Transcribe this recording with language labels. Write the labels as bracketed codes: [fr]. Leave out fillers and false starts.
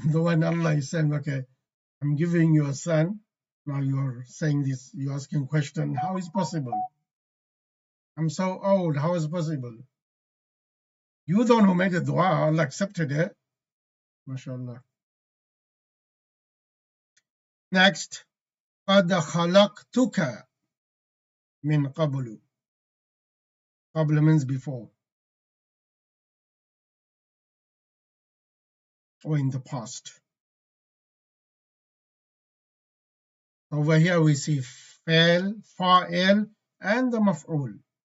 [en] The one Allah is saying, okay, I'm giving you a son. Now you're saying this, you're asking a question, how is possible? I'm so old, how is it possible? You the one who made the dua, Allah accepted it. MashaAllah. [ar] Next, قَدْ خَلَقْتُكَ مِنْ قَبْلُ. [en] قبل means before, or in the past. Over here we see فعل, فاعل, and the مفعول.